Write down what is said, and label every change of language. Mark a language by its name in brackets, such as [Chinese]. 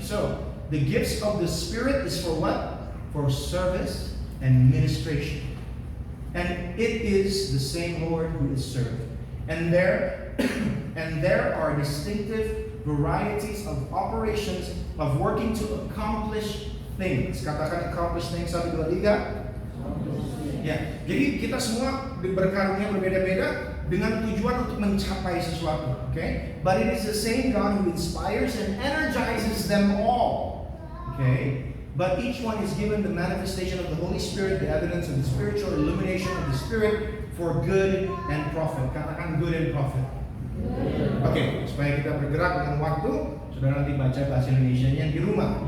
[English] So the gifts of the Spirit is for what? For service and ministration. And it is the same Lord who is served. And there are distinctive varieties of operations of working to accomplish things. Katakan accomplish things, 1, 2, 3. [Indonesian] Ya, jadi kita semua berkarunia berbeda-beda dengan tujuan untuk mencapai sesuatu, okay? [English] But it is the same God who inspires and energizes them all, okay? But each one is given the manifestation of the Holy Spirit, the evidence of the spiritual illumination of the Spirit for good and profit. [Indonesian] Katakan [English] good and profit. [Indonesian] Oke, supaya kita bergerak dengan waktu, saudara nanti baca bahasa Indonesianya di rumah.